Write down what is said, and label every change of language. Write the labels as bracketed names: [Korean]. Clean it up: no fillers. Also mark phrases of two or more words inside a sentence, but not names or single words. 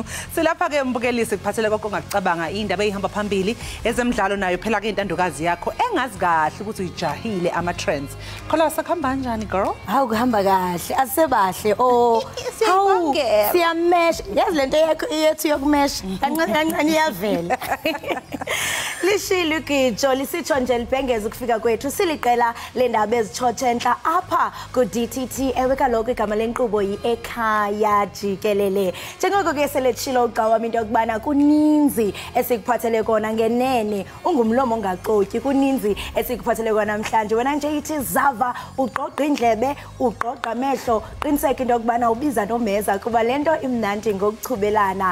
[Zulu] Silapha ke umbukelisi kuphathele konke ongakucabanga indaba ehamba phambili ezemidlalo nayo phela ke intandokazi yakho engazi kahle ukuthi uyijahile ama-trends. Khola sakhamba kanjani girl? Hawu kuhamba kahle, asisebahle. Oh, hawu siyamesha. Yazi lento yethu yokumesha. [Xhosa] Kancane iyavela. Lishilo igijo lisitsho nje libhengeza ukufika kwethu siliqela lendaba ezitshotshentla apha ku DTT ewe kaloku igama lenkqubo yi-Ekhaya Jikelele. Njengoko ke selechilo uqawami into yokubana kuninzi esikuphathele kona ngenene ungumlomo ongaxotyi kuninzi esikuphathele kona namhlanje wena nje ithi zava uqoqa indlebe uqoqa amehlo qiniseka into yokubana ubiza nomeza kuba lento imnandi ngokuchubelana.